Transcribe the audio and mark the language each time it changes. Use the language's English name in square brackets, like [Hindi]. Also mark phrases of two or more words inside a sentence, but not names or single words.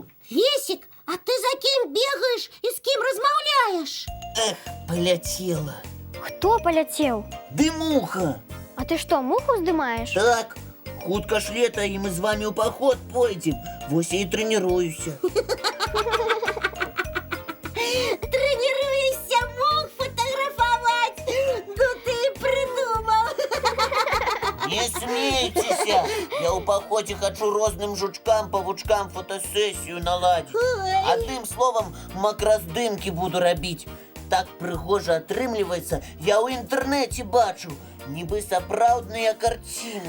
[Belarusian] Лесик, а ты за кім бегаеш і з кім размаўляеш? Эх, поляцела. Хто паляцеў? Дымуха. А ты што, муху здымаеш? Так, хутка ж лета, і мы з вами ў паход пойдзем. Вось я і трэніруюся. [Russian] Тренируешься мух фотографовать? Ну ты и придумал. [Belarusian] Не смейцеся! Я ў паходзе хачу розным жучкам, павучкам фотосесію наладзіць. Адным словам, макраздымкі буду рабіць. Так прыгожа атрымліваецца, я ў інтэрнэце бачу. Нібы сапраўдныя карціны.